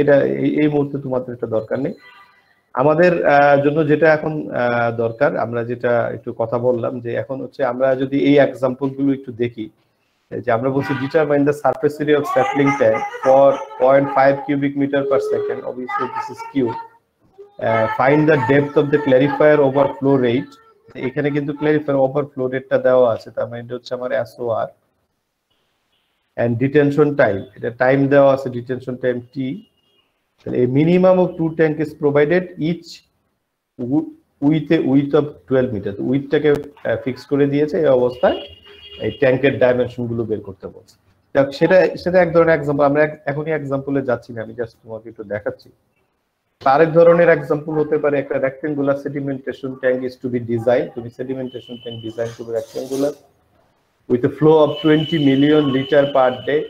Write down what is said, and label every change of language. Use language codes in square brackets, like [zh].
[bn] এটা এই মুহূর্তে তোমাদের এটা দরকার নেই। আমাদের জন্য যেটা এখন দরকার, আমরা যেটা একটু কথা বললাম, যে এখন হচ্ছে আমরা যদি এই এক্সাম্পল গুলো একটু দেখি, যে আমরা বলছি [en] Determine the surface area of settling tank for 0.5 cubic metre per second, obviously this is Q. Find the depth of the clarifier overflow rate. [bn] এখানে কিন্তু ক্ল্যারিফায়ার ওভারফ্লো রেটটা দেওয়া আছে, তার মানে এটা হচ্ছে আমার SOR। এন্ড ডিটেনশন টাইম, এটা টাইম দেওয়া আছে, ডিটেনশন টাইম T। [en] তাহলে a minimum of 2 tank is provided each with a width of 12 metre. [bn] উইথটাকে fix করে দিয়েছে এই অবস্থায়, এই ট্যাঙ্কের ডাইমেনশন গুলো বের করতে বলছে। সেটা এক ধরনের এক্সাম্পল, আমরা এখনই এক্সাম্পলে যাচ্ছি না, আমি জাস্ট তোমাকে একটু দেখাচ্ছি। আরেক ধরনের এক্সাম্পল হতে পারে একটা rectangular sedimentation tank [en] Is to be design. [bn] তুমি সেডিমেন্টেশন ট্যাঙ্ক ডিজাইন করবে rectangular [en] With a flow of 20 million litre per day.